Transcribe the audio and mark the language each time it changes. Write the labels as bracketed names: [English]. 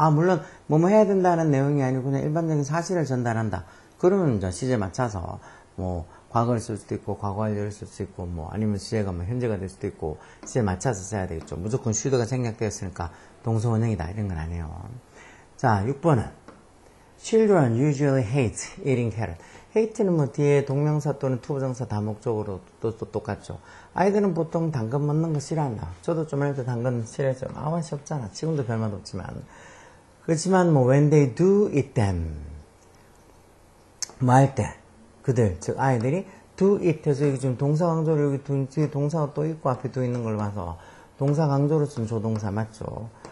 [Korean] 물론 뭐뭐 해야 된다는 내용이 아니고 그냥 일반적인 사실을 전달한다. 그러면 이제 시제 맞춰서 뭐 과거를 쓸 수도 있고 과거 완료를 쓸 수 있고 뭐 아니면 시제가 뭐 현재가 될 수도 있고 시제 맞춰서 써야 되겠죠. 무조건 should가 생략되었으니까 동사 원형이다 이런 건 아니에요. 자, 6번은 [English] Children usually hate eating carrot. [Korean] hate는 뭐 뒤에 동명사 또는 투부정사 다목적으로 또 똑같죠. 아이들은 보통 당근 먹는 거 싫어한다. 저도 좀 할 때 당근 싫어했어요. 맛이 없잖아. 지금도 별맛 없지만. 그렇지만 뭐 [English] when they do eat them [Korean] 뭐 할 때 그들 즉 아이들이 do it 해서 여기 지금 동사 강조를 여기 뒤에 동사가 또 있고 앞에 또 있는 걸 봐서 동사 강조로 쓴 조동사 맞죠?